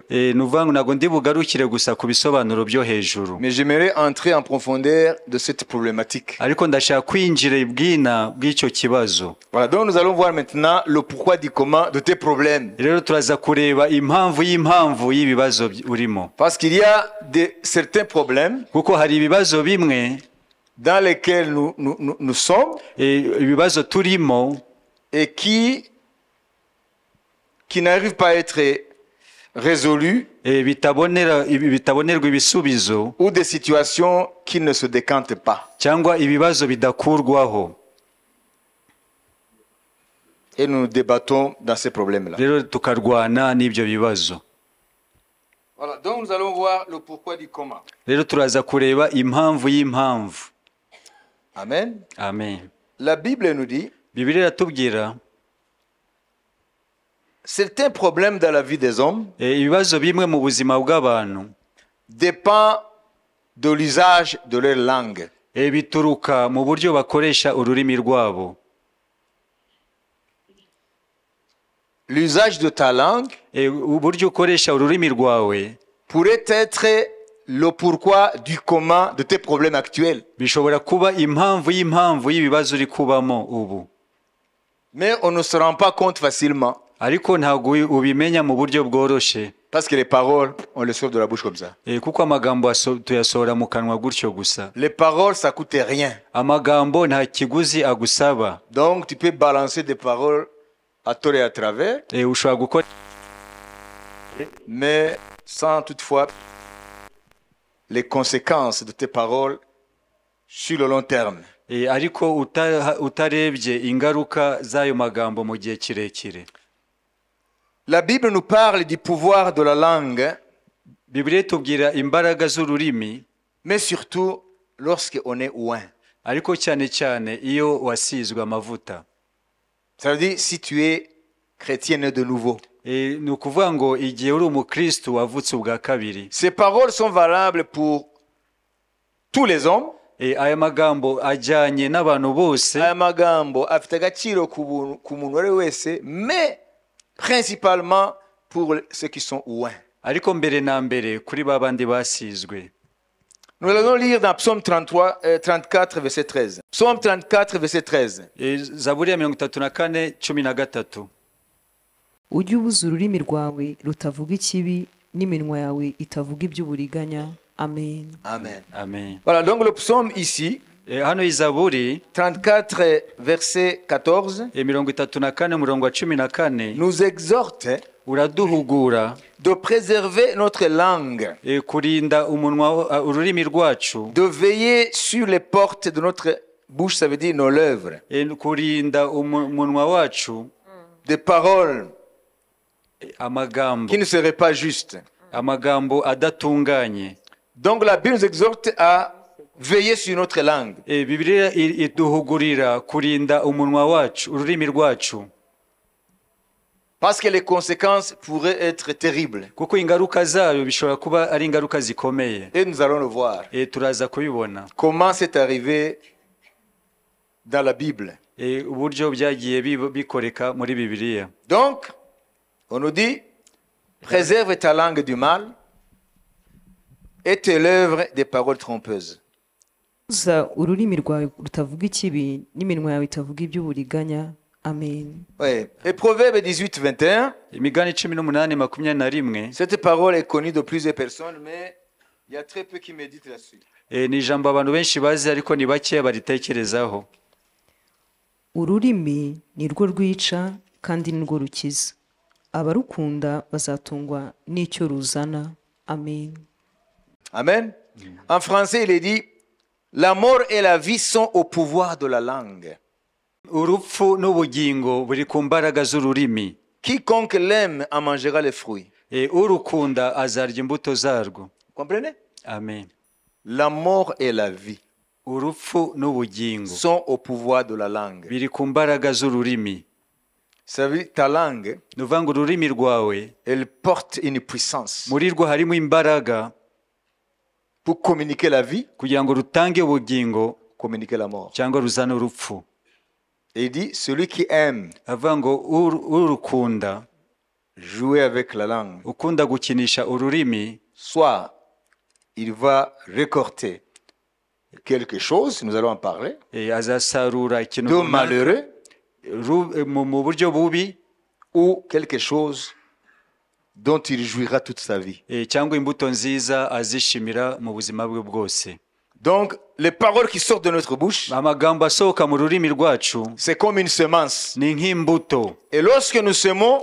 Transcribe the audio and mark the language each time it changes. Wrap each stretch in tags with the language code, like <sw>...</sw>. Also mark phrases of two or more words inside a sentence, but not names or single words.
<rw>nuvuga ngo ntabwo ndi bugarukire gusa ku bisobanuro byo hejuru,</rw> <fr>Mais j'aimerais entrer en profondeur de cette problématique.</fr> <rw>ariko ndashaka kwinjira ibwina bw'icyo kibazo.</rw> <fr>Voilà, donc nous allons voir maintenant le pourquoi du comment de tes problèmes.</fr> <rw>Rero turaza kureba impamvu y'ibibazo urimo,</rw> <fr>Parce qu'il y a certains problèmes</fr> <rw>kuko hari ibibazo bimwe</rw> <fr>dans lesquels nous sommes</fr> <rw>ibibazo turimo</rw> <fr>et qui n'arrivent pas à être résolus,</fr> <rw>bitabonerwa ibisubizo,</rw> <fr>ou des situations qui ne se décantent pas.</fr> <rw>cyangwa ibibazo bidakurwaho.</rw> <fr>Et nous débattons dans ces problèmes-là.</fr> <rw>Rero tukarwana n'ibyo bibazo.</rw> <fr>Voilà, donc nous allons voir le pourquoi du comment.</fr> <rw>Rero turaza kureba impamvu y'impamvu. Amen. Amen.</rw> <fr>La Bible nous dit,</fr> <rw>Bibiliya iratubwira</rw> <fr>certains problèmes dans la vie des hommes</fr> <rw>ibibazo bimwe mu buzima bw'abantu</rw> <fr>dépendent de l'usage de leur langue.</fr> <rw>bituruka mu buryo bakoresha ururimi rwabo.</rw> <fr>L'usage de ta langue</fr> <rw>uburyo ukoresha ururimi rwawe</rw> <fr>pourrait être le pourquoi du comment de tes problèmes actuels.</fr> <rw>bishobora kuba impamvu y'ibibazo uri kubamo ubu.</rw> <fr>Mais on ne se rend pas compte facilement.</fr> <rw>Ariko ntabwo ubimenya mu buryo bworoshe.</rw> <fr>Parce que les paroles, on les sort de la bouche comme ça.</fr> <rw>Kuko amagambo tuyasohora mu kanwa gutyo gusa.</rw> <fr>Les paroles, ça coûte rien.</fr> <rw>Amagambo nta kiguzi agusaba.</rw> <fr>Donc tu peux balancer des paroles à tort et à travers.</fr> <rw>Ushobora gukora,</rw> <fr>mais sans toutefois les conséquences de tes paroles sur le long terme.</fr> <rw>Ariko utarebye ingaruka z'ayo magambo mu gihe kirekire.</rw> <fr>La Bible nous parle du pouvoir de la langue,</fr> <rw>Bibiliya itubwira imbaraga z'ururimi,</rw> <fr>mais surtout lorsqu'on est oint.</fr> <rw>Ariko cyane cyane iyo wasizwe amavuta.</rw> <fr>Ça veut dire si tu es chrétien né de nouveau.</fr> <rw>ni ukuvuga ngo igihe uri umukristo wavutse ubwa kabiri.</rw> <fr>Ces paroles sont valables pour tous les hommes.</fr> <rw>Aya magambo ajyanye n'abantu bose. Aya magambo afite agaciro ku muntu wari wese,</rw> <fr>mais principalement pour ceux qui sont ouins.</fr> <rw>Ariko mbere na mbere kuri babandi basizwe.</rw> <fr>Nous allons lire dans Psaume 34 verset 13. Psaume 34 verset 13.</fr> <rw>Zaburi ya 34:13. Ujye ubuza ururimi rwawe rutavuga ikibi n'iminwa yawe itavuga iby'uburiganya. Amen. Amen. Amen.</rw> <fr>Voilà, donc le psaume ici,</fr> <rw>hano izaburi</rw> <fr>34 verset 14,</fr> <rw>34:14</rw> <fr>nous exhorte</fr> <rw>uraduhugura</rw> <fr>de préserver notre langue,</fr> <rw>kurinda umunwa ururimi rwacu,</rw> <fr>de veiller sur les portes de notre bouche, ça veut dire nos lèvres,</fr> <rw>kurinda umunwa wacu</rw> <fr>des paroles</fr> <rw>amagambo</rw> <fr>qui ne seraient pas justes.</fr> <rw>amagambo adatunganye.</rw> <fr>Donc la Bible nous exhorte à veiller sur notre langue.</fr> <rw>Bibiliya iduhugurira kurinda umunwa wacu ururimi rwacu,</rw> <fr>parce que les conséquences pourraient être terribles.</fr> <rw>kuko ingaruka zayo bishobora kuba ari ingaruka zikomeye.</rw> <fr>Et nous allons le voir.</fr> <rw>Turaza kubibona</rw> <fr>Comment c'est arrivé dans la Bible.</fr> <rw>Uburyo byagiye bikoreka muri Bibiliya.</rw> <fr>Donc, on nous dit, préserve ta langue du mal et tes lèvres des paroles trompeuses.</fr> <rw>Uza ururimi rwawe rutavuga ikibi n'iminwa yawe itavuga iby'uburiganya. Amen.</rw> <fr>Oui. Et Proverbe 18, 21.</fr> <rw>Imigani 18:21.</rw> <fr>Cette parole est connue de plusieurs personnes, mais il y a très peu qui méditent là-dessus.</fr> <rw>Ni ijambo abantu benshi bazi ariko ni bake baritekerezaho. Ururimi ni rwo rwica kandi ni rwo rukiza. Abarukunda bazatungwa n'icyo ruzana. Amen. Amen.</rw> <fr>En français, il est dit, la mort et la vie sont au pouvoir de la langue.</fr> <rw>Urupfu n'ubugingo buri ku mbaraga z'ururimi.</rw> <fr>Quiconque l'aime en mangera les fruits.</fr> <rw>Urukunda azarya imbuto zarwo.</rw> <fr>Comprenez? Amen. La mort et la vie</fr> <rw>urupfu n'ubugingo</rw> <fr>sont au pouvoir de la langue.</fr> <rw>biri ku mbaraga z'ururimi.</rw> <fr>Ça veut dire ta langue,</fr> <rw>nuvuga ngo ururimi rwawe</rw> <fr>elle porte une puissance</fr> <rw>muri rwo harimo imbaraga</rw> <fr>pour communiquer la vie,</fr> <rw>kugira ngo rutange ubugingo</rw> <fr>communiquer la mort.</fr> <rw>cyangwa ruzane urupfu.</rw> <fr>Et il dit, celui qui aime</fr> <rw>avuga ngo urukunda</rw> <fr>jouer avec la langue,</fr> <rw>ukunda gukinisha ururimi,</rw> <fr>soit il va récolter quelque chose, nous allons en parler,</fr> <rw>azasarura ikintu</rw> <fr>de malheureux,</fr> <rw>mu buryo bubi,</rw> <fr>ou quelque chose dont il jouira toute sa vie.</fr> <rw>cyangwa imbuto nziza azishimira mu buzima bwe bwose.</rw> <fr>Donc, les paroles qui sortent de notre bouche,</fr> <rw>amagambo asohoka mu rurimi rwacu</rw> <fr>c'est comme une semence.</fr> <rw>ni nk'imbuto.</rw> <fr>Et lorsque nous semons,</fr>